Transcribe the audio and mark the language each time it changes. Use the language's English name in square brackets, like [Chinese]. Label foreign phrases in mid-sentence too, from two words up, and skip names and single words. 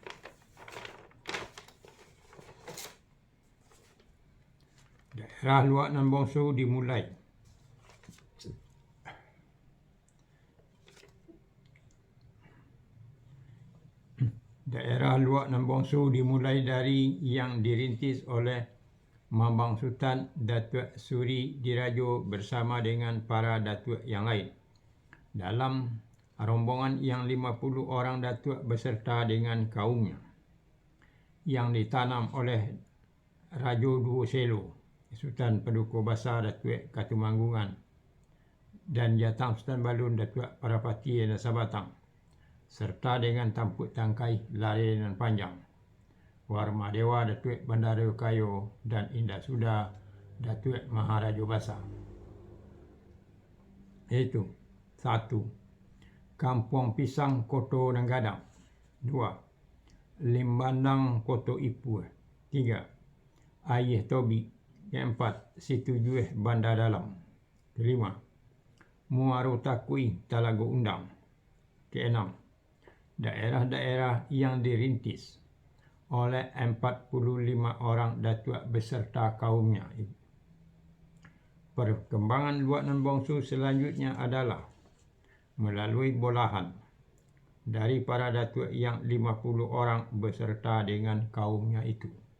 [Indonesian] Daerah Luak Nan Bongsu dimulai dari yang dirintis oleh Mambang Sultan Datuk Suri Dirajo bersama dengan para datuk yang lain. Dalam rombongan yang 50 orang datuk beserta dengan kaumnya yang ditanam oleh Rajo Duo Selo, Sultan Paduka Besar Datuk Katumanggungan, dan Jatang Sultan Balun Datuk Parapati dan Sabatang, serta dengan Tampuk Tangkai Lare dan Panjang, Warma Dewa Datuk Bandaraya Kayo, dan Indah Suda Datuk Maharaja Basa. Yaitu 1. Kampung Pisang Koto Nanggadang. 2. Limbandang Koto Ipu. 3. Ayeh Tobi. 4. Situ Jueh Bandar Dalam. 5. Muaro Takui Talago Undang. 6. Daerah-daerah yang dirintis oleh 45 orang datuk beserta kaumnya. Perkembangan Luak Nan Bongsu selanjutnya adalah melalui bolahan dari para datuk yang 50 orang beserta dengan kaumnya itu.